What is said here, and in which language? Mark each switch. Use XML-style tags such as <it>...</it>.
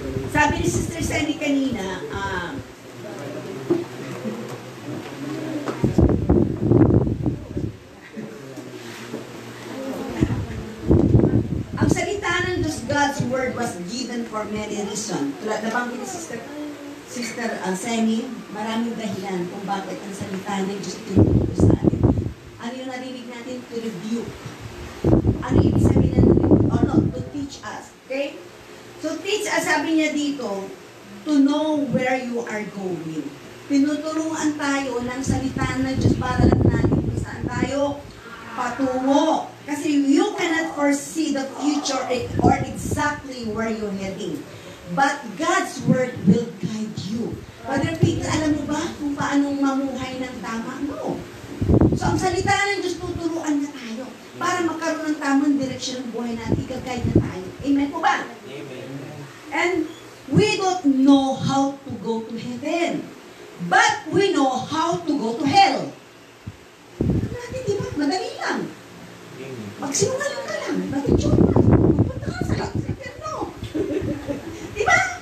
<tl>Sabi ni Sister Sandy kanina, ang salita ng Diyos,</tl> <en>God's word was given for many reasons.</en> <tl>Tulad na bang ni Sister Semi, maraming dahilan kung bakit ang salita ng Diyos tinuturo sa atin. Ano yung narinig natin?</tl> <en>To review.</en> <tl>Ano ibig sabihin ng review?</tl> <en>To teach us.</en> <tl>Okay?</tl> <en>So teach us,</en> <tl>sabi niya dito,</tl> <en>to know where you are going.</en> <tl>Tinuturuan tayo ng salita ng Diyos para lang natin kung saan tayo patungo.</tl> <en>Kasi you cannot foresee the future or exactly where you're heading. But God's Word will guide you.</en> <tl>Brother Peter, alam mo ba kung paano mamuhay ng tama? No. So, ang salita ng Diyos, tuturuan na tayo para magkaroon ng tamang direksyon ng buhay natin, i-guide na tayo. Amen po ba? Amen.</tl> <en>And we don't know how to go to heaven. But we know how to go to hell.</en> <tl>Natin, di ba? Madali lang. Magsinungaling ka lang. Mag-tune ka. Magpunta ka sa inferno. Di ba?</tl>